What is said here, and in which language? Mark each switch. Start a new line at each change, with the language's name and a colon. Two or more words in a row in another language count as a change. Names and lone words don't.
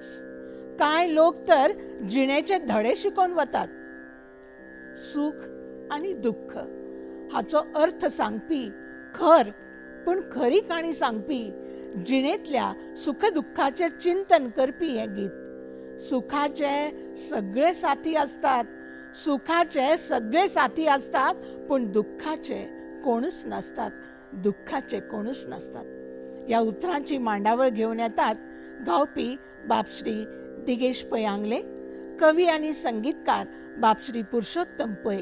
Konkani: कांय लोक तर जिणेचे धडे शिकून वतात. सुख आणि दुःख हाचो अर्थ सांगपी खर, पण खरी काणी सांगपी जिणेंतल्या सुख दुःखाचेर चिंतन करपी हें गीत.
Marathi: सुखाचे सगळे साथी असतात, सुखाचे सगळे साथी असतात, पण दुःखाचे कोणूच नसतात, दुःखाचे कोणूच नसतात.
Konkani: या उतरांची मांडावळ घेऊन येतात गावपी बापश्री दिगेश पै आंगले, कवी आणि संगीतकार बापश्री पुरुषोत्तम पै.